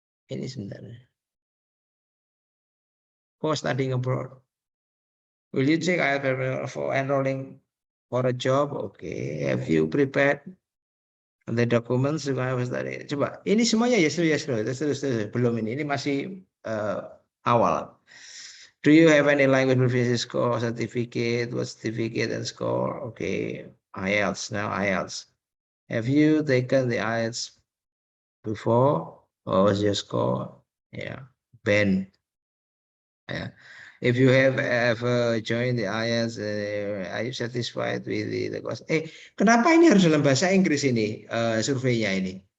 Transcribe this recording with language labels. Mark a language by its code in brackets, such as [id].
[id] Ini sebenarnya. [en] For studying abroad. Will you take IELTS preparation for enrolling for a job? Okay. Have you prepared the documents? [id] Coba. Ini semuanya [en] yes, no. [id] Terus. Belum ini. Ini masih awal. [en] Do you have any language proficiency score certificate? What certificate and score? Okay. IELTS. Now IELTS. Have you taken the IELTS before? What was your score? Yeah. Ben. Yeah. If you have ever joined the IELTS, are you satisfied with the course? [id] Kenapa ini harus dalam bahasa Inggris ini surveinya ini?